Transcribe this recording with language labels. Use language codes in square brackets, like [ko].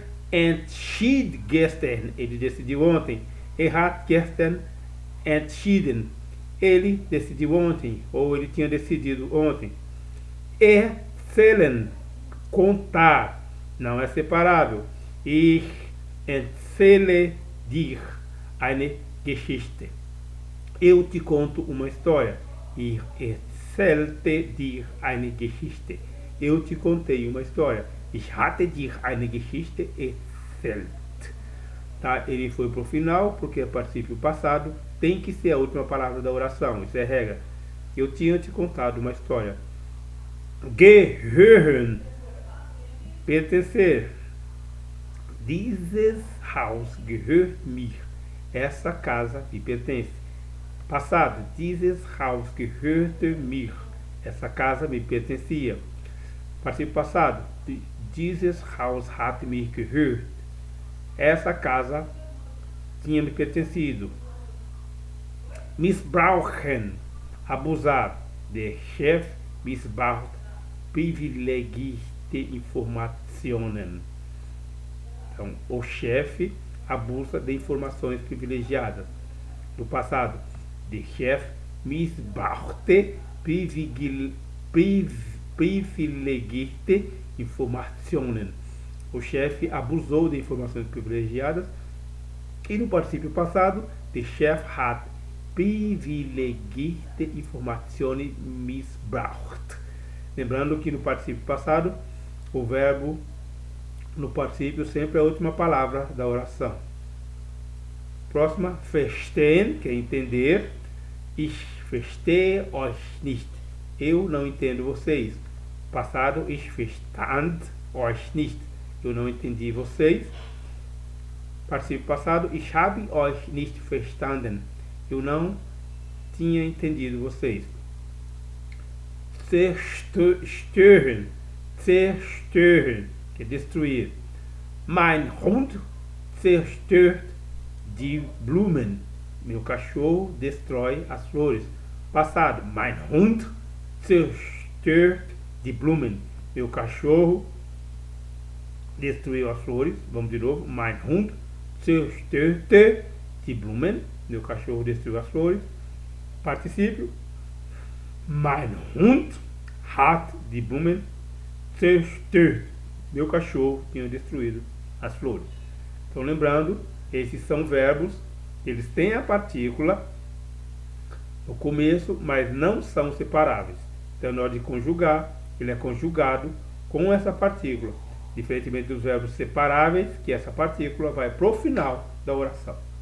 [de] Entschied gestern, [pt] ele decidiu ontem. [de] Hat gestern entschieden, [pt] ele decidiu ontem, ou ele tinha decidido ontem. Erzählen, contar, não é separável. [de] Ich erzähle dir eine Geschichte. [pt] Eu te conto uma história. [de] Ich erzählte dir eine Geschichte. [pt] Eu te contei uma história. [de] Ich hatte dir eine Geschichte erzählt. [pt] Tá? Ele foi para o final, porque é particípio passado. Tem que ser a última palavra da oração. Isso é regra. Eu tinha te contado uma história. Gehören, pertencer. [de] Dieses Haus gehört mir. [pt] Essa casa me pertence. Passado, [de] dieses Haus gehörte mir. [pt] Essa casa me pertencia. Particípio passado, [de] dieses Haus hat mir gehört. [pt] Essa casa tinha me pertencido. Missbrauchen, abusar. [de] Der Chef missbraucht privilegierte Informationen. [pt] Então, o chefe abusa de informações privilegiadas. No passado, [de] der Chef missbrauchte privilegierte Informationen. [pt] O chefe abusou de informações privilegiadas. E no particípio passado, [de] der Chef hat privilegierte Informationen missbraucht. [pt] Lembrando que no particípio passado, o verbo no particípio sempre é a última palavra da oração. Próxima, verstehen, que é entender. [de] Ich verstehe euch nicht. [pt] Eu não entendo vocês. Passado, [de] ich verstand euch nicht. [pt] Eu não entendi vocês. [de] Particípio passado, ich habe euch nicht verstanden. [pt] Eu não tinha entendido vocês. [de] Zerstören, zerstören, [pt] que é destruir. [de] Mein Hund zerstört Die Blumen. [pt] Meu cachorro destrói as flores. Passado. [de] Mein Hund zerstört die Blumen. [pt] Meu cachorro destruiu as flores. Vamos de novo. [de] Mein Hund zerstörte die Blumen. [pt] Meu cachorro destruiu as flores. Particípio. [de] Mein Hund hat die Blumen zerstört. [pt] Meu cachorro tinha destruído as flores. Então, lembrando, esses são verbos, eles têm a partícula no começo, mas não são separáveis. Então, na hora de conjugar, ele é conjugado com essa partícula, diferentemente dos verbos separáveis, que essa partícula vai para o final da oração.